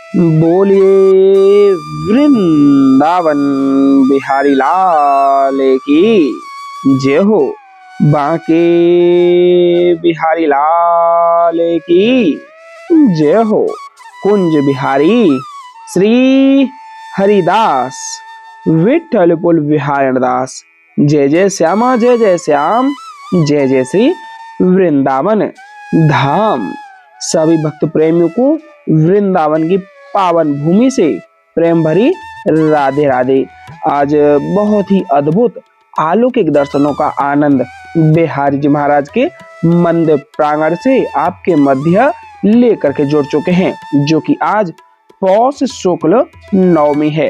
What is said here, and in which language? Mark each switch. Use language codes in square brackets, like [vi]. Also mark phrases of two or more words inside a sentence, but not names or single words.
[hi] बोलिए वृंदावन बिहारी लाल की जय हो। बांके बिहारी लाल की जय हो। कुंज बिहारी श्री हरिदास विठ्ठलपुर बिहारी दास। जय जय श्यामा जय जय श्याम, जय जय श्री वृंदावन धाम। सभी भक्त प्रेमियों को वृंदावन की पावन भूमि से प्रेम भरी राधे राधे। आज बहुत ही अद्भुत अलौकिक दर्शनों का आनंद बिहारी जी महाराज के मंदिर प्रांगण से आपके मध्य लेकर के जुड़ चुके हैं, जो कि आज पौष शुक्ल नवमी है।